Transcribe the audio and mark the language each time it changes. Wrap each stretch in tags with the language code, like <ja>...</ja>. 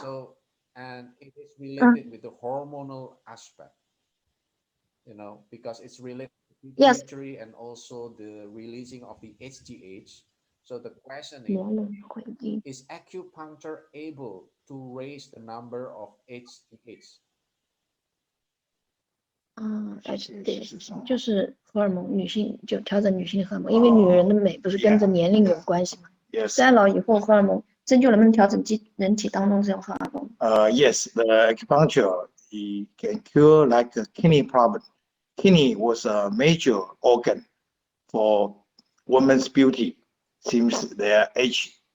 <en>so, and it is related with the hormonal aspect, you know, because it's related to Yes. pituitary and also the releasing of the HGH. So the question is acupuncture able to raise the number of HGH?</en> <zh>HD 就是荷尔蒙，女性就调整女性的荷尔蒙，因为女人的美不是跟着年龄有关系吗？</zh> <en>Yes.</en> <zh>衰老以后荷尔蒙针灸能不能调整人体当中这种荷尔蒙？</zh> <en>Yes, the acupuncture it can cure like a kidney problem. Kidney was a major organ for women's beauty since their age.</en>